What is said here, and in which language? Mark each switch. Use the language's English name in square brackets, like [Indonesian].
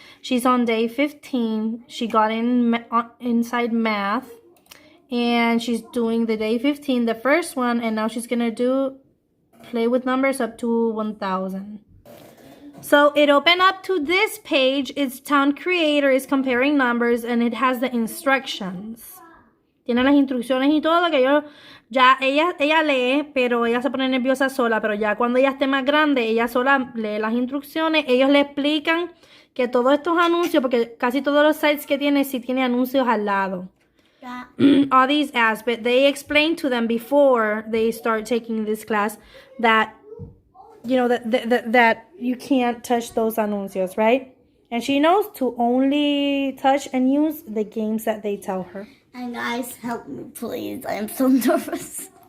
[English] She's on day 15. She got inside math, and she's doing the day 15, the first one, and now she's gonna do play with numbers up to 1000. So it opened up to this page. It's Town Creator, is comparing numbers, and it has the instructions. [Spanish] Tiene las instrucciones y todo, que ella lee, pero ella se pone nerviosa sola, pero ya cuando ella esté más grande, ella sola lee las instrucciones. Ellos le explican que todos estos anuncios, porque casi todos los sites que tiene, sí tiene anuncios al lado. [English] Yeah. All these ads, but they explain to them before they start taking this class that, you know, that you can't touch those anuncios, right? And she knows to only touch and use the games that they tell her. And guys, help me please. I am so nervous.